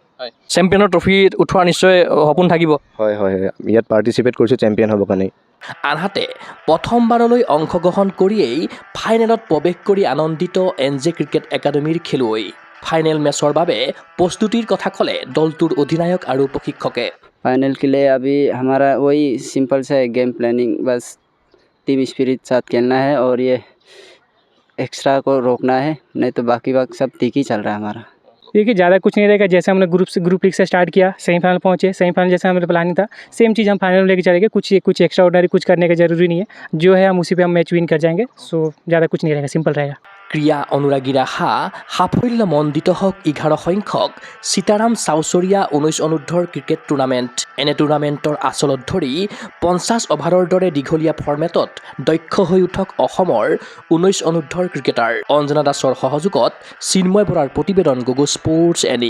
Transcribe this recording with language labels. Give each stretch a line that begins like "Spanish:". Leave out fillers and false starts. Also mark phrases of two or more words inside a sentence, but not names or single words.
Assamese: চেম্পিয়নৰ ট্ৰফি উঠোৱাৰ নিশ্চয় সপোন থাকিব। হয়, ইয়াত পাৰ্টিচিপেট কৰিছোঁ চেম্পিয়ন হ'বৰ কাৰণে। আনহাতে প্ৰথমবাৰলৈ অংশগ্ৰহণ কৰিয়েই ফাইনেলত প্ৰৱেশ কৰি আনন্দিত NJ ক্ৰিকেট একাডেমীৰ খেলুৱৈ। ফাইনেল মেচৰ বাবে প্ৰস্তুতিৰ কথা ক'লে দলটোৰ অধিনায়ক আৰু প্ৰশিক্ষকে।
Hindi: फाइनल के लिए अभी हमारा वही सिंपल सा है
English: game planning,
Hindi: बस
English: team spirit
Hindi: साथ खेलना है और ये एक्स्ट्रा को रोकना है, नहीं तो बाकी वक्त सब ठीक ही चल रहा है हमारा। देखिए ज़्यादा कुछ नहीं रहेगा। जैसे हमने
English: group league
Hindi: से स्टार्ट किया, सेमीफाइनल पहुँचे, सेमीफाइनल जैसे हमारा प्लानिंग था सेम चीज़ हम फाइनल में लेके चलेंगे। कुछ
English: extra ordinary
Hindi: कुछ करने का ज़रूरी नहीं है, जो है हम उसी पे हम
English: match win
Hindi: कर जाएंगे। सो ज़्यादा कुछ नहीं रहेगा, सिंपल रहेगा।
Assamese: ক্ৰীড়া অনুৰাগীৰ আশা সাফল্যমণ্ডিত হওক 11 সংখ্যক সীতাৰাম চাউচৰীয়া 19 অনুৰ্ধৰ ক্ৰিকেট টুৰ্ণামেণ্ট। এনে টুৰ্ণামেণ্টৰ আচলত ধৰি 50 অভাৰৰ দৰে দীঘলীয়া ফৰ্মেটত দক্ষ হৈ উঠক অসমৰ 19 অনুৰ্ধৰ ক্ৰিকেটাৰ। অঞ্জনা দাসৰ সহযোগত চিন্ময় বৰাৰ প্ৰতিবেদন গুগল স্পৰ্টছ এনি।